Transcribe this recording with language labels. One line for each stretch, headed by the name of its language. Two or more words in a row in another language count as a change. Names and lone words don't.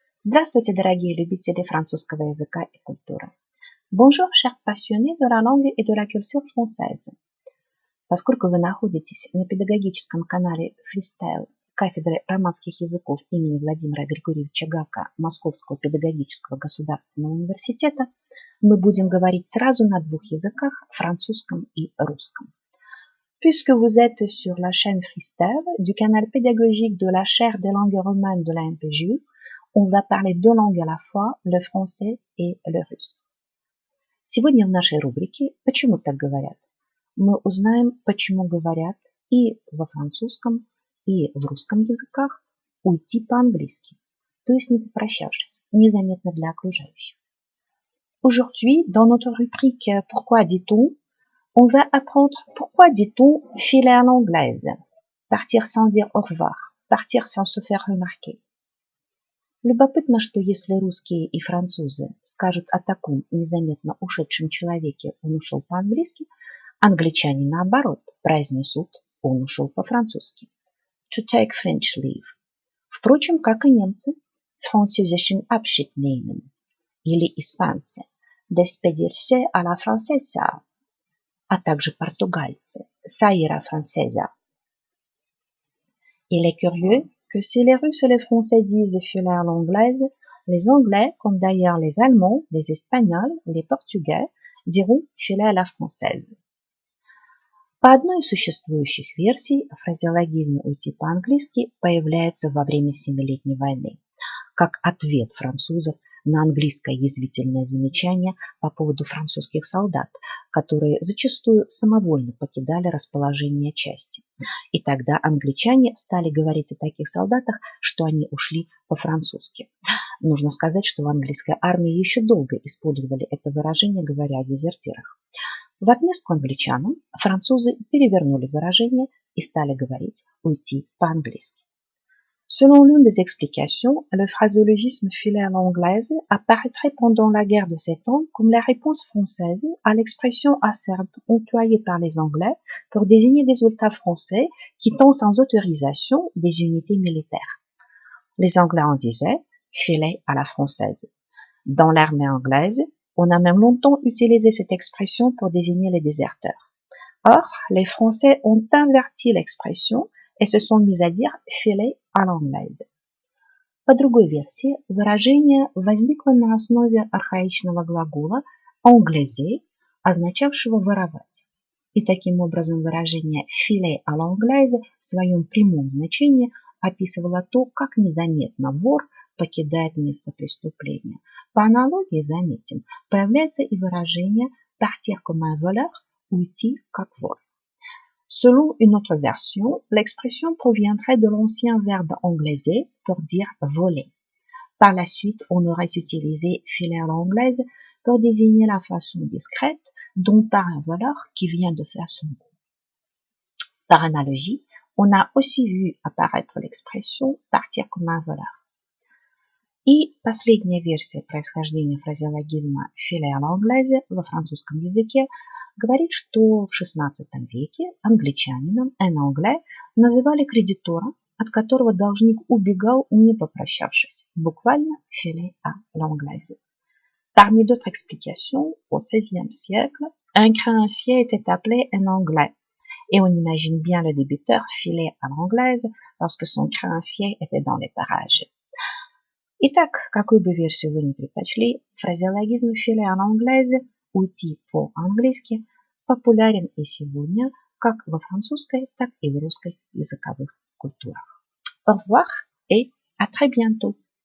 Russian: Здравствуйте, дорогие любители французского языка и культуры.
French: Bonjour, chers passionnés de la langue et de la culture française.
Russian: Поскольку вы находитесь на педагогическом канале Freestyle кафедры романских языков имени Владимира Григорьевича Гака Московского педагогического государственного университета, мы будем говорить сразу на двух языках, французском и русском.
French: Puisque vous êtes sur la chaîne Freestyle du canal pédagogique de la chaire des langues romanes de la MPJU, on va parler deux langues à la fois, le français et le russe.
Russian: Сегодня в нашей рубрике «Почему так говорят?» мы узнаем, почему говорят и во французском, и в русском языках уйти по-английски, то есть не попрощавшись, незаметно для окружающих.
French: Aujourd'hui, dans notre rubrique «Pourquoi dit-on?», on va apprendre pourquoi dit-on filer à l'anglaise, partir sans dire au revoir, partir sans se faire remarquer.
Russian: Любопытно, что если русские и французы скажут о таком незаметно ушедшем человеке «он ушел по-английски», англичане наоборот произнесут «он ушел по-французски».
English: To take French leave.
Russian: Впрочем, как и немцы,
German: französischen Abschied nehmen.
Russian: Или испанцы,
Spanish: despedirse a la francesa.
Russian: А также португальцы,
Portuguese: sair a francesa.
French: Il est curieux que si les Russes et les Français disent filer à l'anglaise, les Anglais, comme d'ailleurs les Allemands, les Espagnols, les Portugais, diront filer à la française.
Russian: По одной из существующих версий, фразеологизм «уйти по-английски» появляется во время Семилетней войны, как ответ французов на английское язвительное замечание по поводу французских солдат, которые зачастую самовольно покидали расположение части. И тогда англичане стали говорить о таких солдатах, что они ушли по-французски. Нужно сказать, что в английской армии еще долго использовали это выражение, говоря о дезертирах. В отместку англичанам французы перевернули выражение и стали говорить «уйти по-английски».
French: Selon l'une des explications, le phraséologisme filer à l'anglaise apparaîtrait pendant la guerre de 7 ans comme la réponse française à l'expression acerbe employée par les Anglais pour désigner des soldats français quittant sans autorisation des unités militaires. Les Anglais en disaient filer à la française. Dans l'armée anglaise, on a même longtemps utilisé cette expression pour désigner les déserteurs. Or, les Français ont inverti l'expression et se sont mis à dire filer à l'anglaise.
Russian: По другой версии, выражение возникло на основе архаичного глагола «anglaiser», означавшего «воровать». И таким образом выражение
French: «filer à l'anglaise»
Russian: в своем прямом значении описывало то, как незаметно вор покидает место преступления. По аналогии, заметим, появляется и выражение
French: «partir comme un voleur»,
Russian: «уйти как вор».
French: Selon une autre version, l'expression proviendrait de l'ancien verbe anglaiser pour dire voler. Par la suite, on aurait utilisé filer à l'anglaise pour désigner la façon discrète dont part un voleur qui vient de faire son coup. Par analogie, on a aussi vu apparaître l'expression partir comme un voleur.
Russian: И последняя версия происхождения фразеологизма
French: filer à l'anglaise
Russian: во французском языке говорит, что в XVI веке англичанином
French: un anglais
Russian: называли кредитора, от которого должник убегал, не попрощавшись, буквально
French: filer à l'anglaise. Parmi d'autres explications, au XVIe siècle, un créancier était appelé un anglais, et on imagine bien le débiteur filer à l'anglaise lorsque son créancier était dans les parages.
Russian: Итак, какую бы версию вы ни предпочли, фразеологизм
French: filer à l'anglaise,
Russian: уйти по-английски, популярен и сегодня как во французской, так и в русской языковых культурах.
French: Au revoir et à très bientôt!